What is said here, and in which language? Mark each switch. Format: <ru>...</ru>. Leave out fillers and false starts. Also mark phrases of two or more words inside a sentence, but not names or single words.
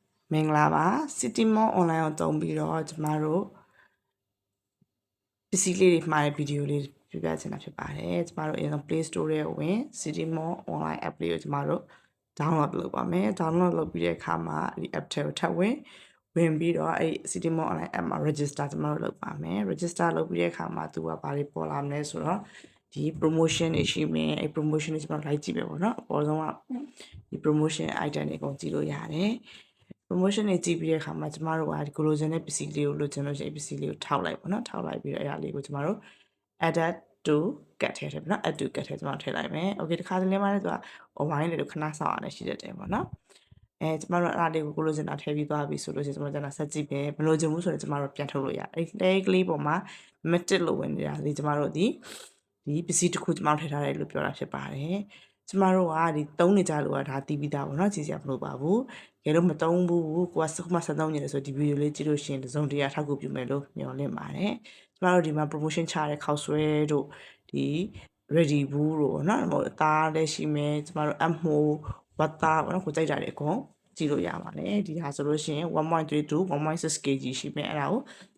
<my>မင်္ဂလာပါ City Mall online ကိုတုံးပြီးတော့ကျမတို့ပစ္စည်းလေးတွေမှားတဲ့ဗီဒီယိုလေးပြပြချင်တာဖြစ်ပါတယ်ကျမတို့အရင်ဆုံး Play Store ထဲဝင် City Mall online app လေးကိုကျမတို့ download လုပ်ပါမယ် download လုပ်ပြီးတဲ့အခါမှာဒီ app ထဲကိုထပ်ဝင်ပြီးတော့အဲ့ City Mall online app မှာ register ကျမတို့လုပ်ပါမယ် register လုပ်ပြီးတဲ့အခါမှာသူကဘာတွေ ပေါ်လာမလဲဆိုတော့ဒီ promotion တွေရှိမယ်အဲ့ promotion တွေကျမတို့လိုက်ကြည့်မယ်ပေါ့နော်အပေါ်ဆုံးကဒီ</my> <en>promotion item</en> <my>တွေအကုန်ကြည့်လို့ရတယ်promotion တွေကြည့်ပြီးတဲ့အခါမှာကျမတို့ကဒီကိုလိုချင်တဲ့ပစ္စည်းလေးကိုလိုချင်လို့ရှိရင်ပစ္စည်းလေးကိုထောက်လိုက်ပေါ့နော်ထောက်လိုက်ပြီးတော့အဲ့ဒါလေးကို ကျမတို့</my> <en>add to cart</en> <my>ထဲပေါ့နော်</my> <en>add to cart</en> <my>ထဲကျမတို့ထည့်လိုက်မယ် okay တခါတလေမှလည်းသူက online တွေခဏစောင့်ရတယ်ရှိတတ်တယ်ပေါ့နော်ကျမတို့အဲ့ဒါလေးကိုလိုချင်တာထည့်ပြီးသွားပြီ ဆိုလို့ရှိရင်ကျမတို့ကျန်တာဆက်ကြည့်ပဲမလိုချင်ဘူးဆိုရင်ကျမတို့ပြန်ထုတ်လို့ရတယ်အဲ့တဲကလေးပေါ်မှာ limited လို့ဝင်နေတာလေကျမတို့ဒီပစ္စည်းတစ်ခု ကျမတို့ထည့်ထားတယ်လို့ပြောတာဖြစ်ပါတယ်ကျမတို့ကဒီသုံးနေကြလို့ကဒါတီးပြီးသားပေါ့နော်ကြည့်စရာမလိုပါဘူးကဲလို့မသုံးဘူးကိုကစခုမှစသုံးနေတယ်ဆိုဒီဗီဒီယိုလေးကြည့်လို့ရှိရင်တစုံတရာထောက်ကူပြုမယ်လို့မျှော်လင့်ပါတယ်ကျမတို့ဒီမှာ promotion ချတဲ့ခောက်ဆွဲတို့ဒီ ready ဘူးတို့နော်ဟိုအသားလည်းရှိမယ်ကျမတို့အမိုးဝတ်သားပေါ့နော်ကိုကြိုက်တာတွေအကုန်ကြည့်လို့ရပါတယ်ဒီဟာဆိုလို့ရှိရင်1.3 to 1.6 kg ရှိမယ်အဲ့ဒါကို</my>